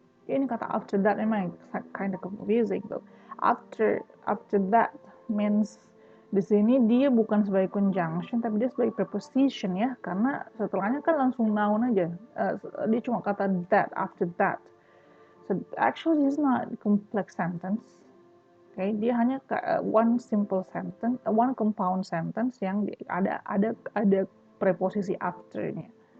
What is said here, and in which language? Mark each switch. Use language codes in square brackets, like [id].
[id] Ini kata [en] after that [id] memang [en] kind of confusing though. After that means [id] di sini dia bukan sebagai conjunction tapi dia sebagai preposition ya, karena setelahnya kan langsung noun aja. Dia cuma kata that, [en] after that. So actually it's not complex sentence. Okay, [id] dia hanya [en] one simple sentence, one compound sentence [id] yang ada preposisi after-nya.